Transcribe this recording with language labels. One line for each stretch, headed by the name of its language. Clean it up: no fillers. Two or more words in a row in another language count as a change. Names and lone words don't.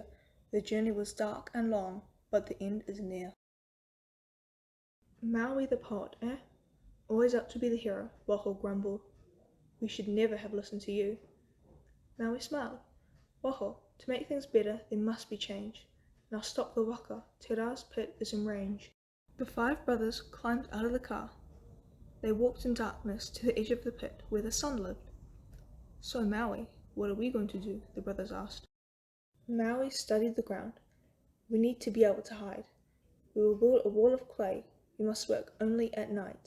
English: The journey was dark and long, but the end is near. Maui the poet, Always up to be the hero, Waho grumbled. We should never have listened to you. Maui smiled. Waho, to make things better, there must be change. Now stop the waka. Te Rā's pit is in range. The five brothers climbed out of the car. They walked in darkness to the edge of the pit where the sun lived. So Maui, what are we going to do? The brothers asked. Maui studied the ground. We need to be able to hide. We will build a wall of clay. We must work only at night.